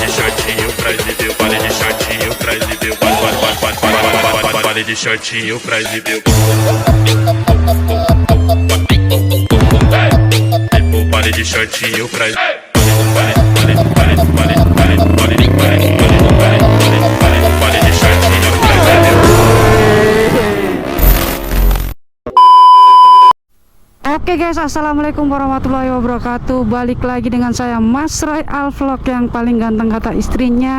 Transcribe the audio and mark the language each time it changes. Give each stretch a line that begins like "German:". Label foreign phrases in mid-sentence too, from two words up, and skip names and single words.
Portuguese: shortinho pra exibir, vale de shortinho pra exibir, vale de shortinho pra exibir. Vale de shortinho pra exibir.
English: Oke guys,
Arabic: السلام عليكم ورحمة الله وبركاته.
Indonesian: Balik lagi dengan saya Mas Roy Alvlog, yang paling ganteng kata istrinya.